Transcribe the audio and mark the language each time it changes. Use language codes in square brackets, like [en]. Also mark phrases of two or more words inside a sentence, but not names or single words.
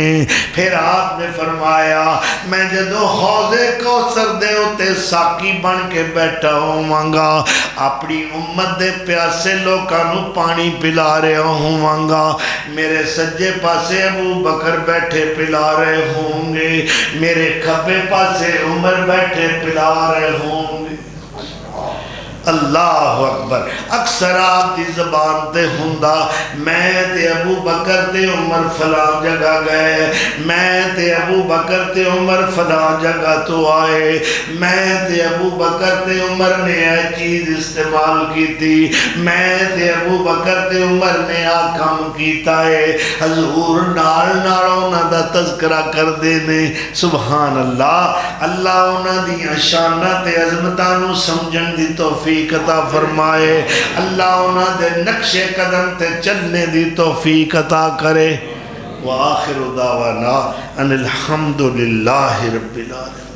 [pa] پھر آپ نے فرمایا میں جدو حوض کوثر دے اتے ساکی بن کے بیٹھا ہوواں گا، اپنی امت دے پیاسے لوکاں نو پانی پلا رہا ہوواں گا، میرے سجے پاسے ابو بکر بیٹھے [ur] پلا رہے ہوں گے، [pa] میرے کھبے پاسے عمر بیٹھے [ur] پلا رہے ہوں گے۔ [ar] اللہ اکبر۔ [pa] اکثر آپ دی زبان تے ہوندا میں تے ابو بکر تے عمر فلاں جگہ گئے، میں تے ابو بکر تے عمر فلاں جگہ تو آئے، میں تے ابو بکر تے عمر نے [ur] یہ چیز استعمال کی تھی، [pa] میں تے ابو بکر تے عمر نے آ کام کیتا ہے۔ حضور نال نہ دا تذکرہ کر دینے۔ [ar] سبحان اللہ۔ [pa] اللہ انہاں دیاں شاناں تے عظمتاں نو سمجھن دی توفیق عطا فرمائے، اللہ انہاں دے نقش قدم تے چلنے دی توفیق عطا کرے۔ [ar] وآخر دعوانا ان الحمدللہ رب العالمین۔